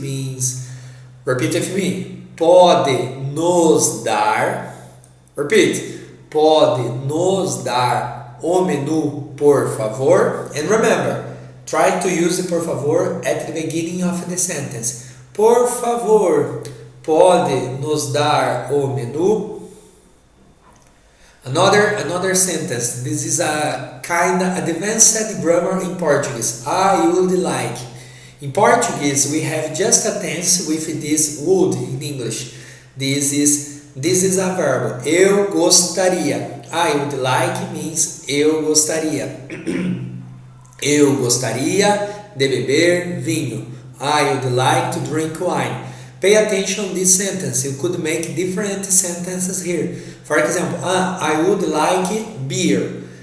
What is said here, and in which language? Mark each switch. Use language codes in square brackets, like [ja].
[en] Means, repeat with me. [pt] Pode nos dar. [en] Repeat. [pt] Pode nos dar o menu, por favor? [en] And remember, try to use the por favor at the beginning of the sentence. [pt] Por favor, pode nos dar o menu? [en] Another sentence. This is a kind of advanced grammar in Portuguese. I would like. In Portuguese, we have just a tense with this would in English. This is a verb. [pt] Eu gostaria. [en] I would like means [pt] eu gostaria. Eu gostaria de beber vinho. [en] I would like to drink wine. Pay attention to this sentence. You could make different sentences here. For example, I would like beer.